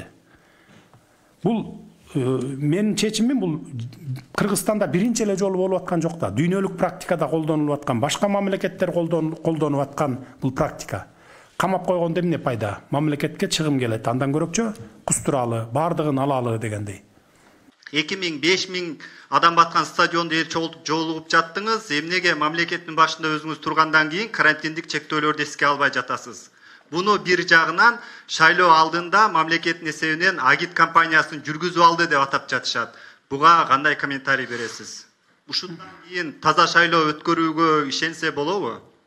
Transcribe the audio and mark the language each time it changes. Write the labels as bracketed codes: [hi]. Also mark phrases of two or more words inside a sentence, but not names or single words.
[ky] Бул менин чечимим бул Кыргызстанда биринчи эле жолу болуп аткан жок да. Дүйнөлүк практикада колдонулуп аткан, башка мамлекеттер колдонуп аткан бул практика. Камап койгондо эмне пайда? Мамлекетке чыгым келет. Андан көрөкчө кустуралы, бардыгын алалы дегендей. 2000-5000 адам батқан стадионда ел жолығып жаттыңыз. Эмнеге мамлекеттин башында өзүңүз тургандан кийин карантиндик чектөөлөрдү эске албай жатасыз? Буну бир жагынан шайлоо алдында мамлекеттин эсебинен агит кампаниясын жүргүзүп алды деп атап жатышат. Буга кандай комментарий бересиз? Ушундан кийин таза шайлоо өткөрүүгө ишенсе болобу?